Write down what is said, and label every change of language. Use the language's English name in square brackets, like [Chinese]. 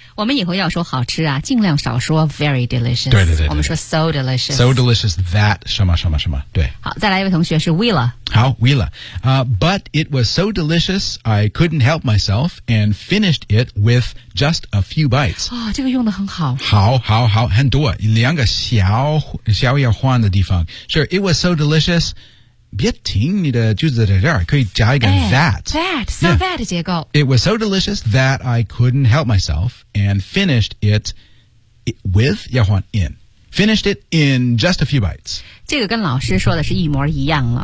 [Chinese] 我们以后要说好吃啊，尽量少说 [English] very delicious. [Chinese] 对对 对, 对, 对我们说 [English] so delicious. So delicious that [Chinese] 什么什么什么，对。好，再来一位同学是 Willa。好 ，Willa。 [English] But it was so delicious I couldn't help myself and finished it with just a few bites. [Chinese] 哦，这个用得很好。好，好，好，很多，两个小小要换的地方。 [English] Sure, it was so delicious. [Chinese] 别停你的句子在这儿可以加一个 that [English] so、yeah. that 结构 It was so delicious that I couldn't help myself and finished it with [Chinese] 要换 [English] in finished it in just a few bites [Chinese] 这个跟老师说的是一模一样了、